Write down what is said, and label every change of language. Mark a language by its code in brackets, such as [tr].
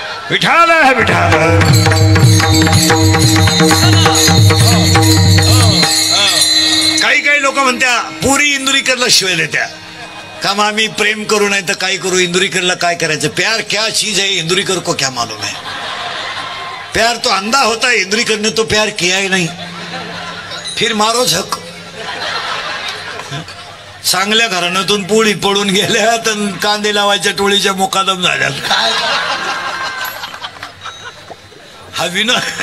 [hi] विठाल है विठाल. [mr] काही काही लोक म्हणत्या पुरी इंदुरीकरला शिवाय देत्या का? मग आम्ही प्रेम करू नाही तर काय करू? इंदुरीकरला काय करायचं? [hi] प्यार क्या चीज है, इंदुरीकर को क्या मालूम है. प्यार तो अंधा होता है, इंदुरीकर ने तो प्यार किया ही नहीं. फिर मारो झक. [mr] चांगल्या घराण्यातून पोळी पडून गेल्या तर कांदे लावायच्या टोळीच्या मुकादम झाल्या. काय हा विनोद.